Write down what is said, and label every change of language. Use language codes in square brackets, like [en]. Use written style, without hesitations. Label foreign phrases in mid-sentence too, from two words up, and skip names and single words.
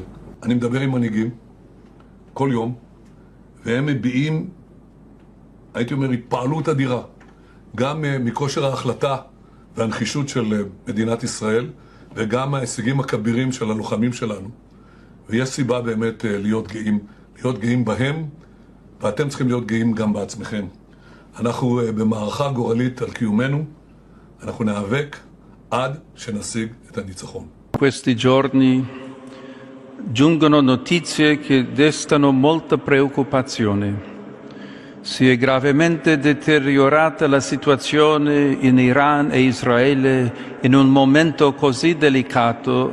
[he] אני מדבר עם מנהיגים כל יום, והם מביעים, הייתי אומר, התפעלות אדירה, גם מכושר ההחלטה והנחישות של מדינת ישראל, וגם ההישגים הכבירים של הלוחמים שלנו. ויש סיבה באמת להיות גאים בהם, ואתם צריכים להיות גאים גם בעצמכם. אנחנו במערכה גורלית על קיומנו, אנחנו נאבק עד שנשיג את הניצחון. [it] Questi giorni giungono notizie che destano molta preoccupazione. Si è gravemente deteriorata la situazione in Iran e Israele in un momento così delicato.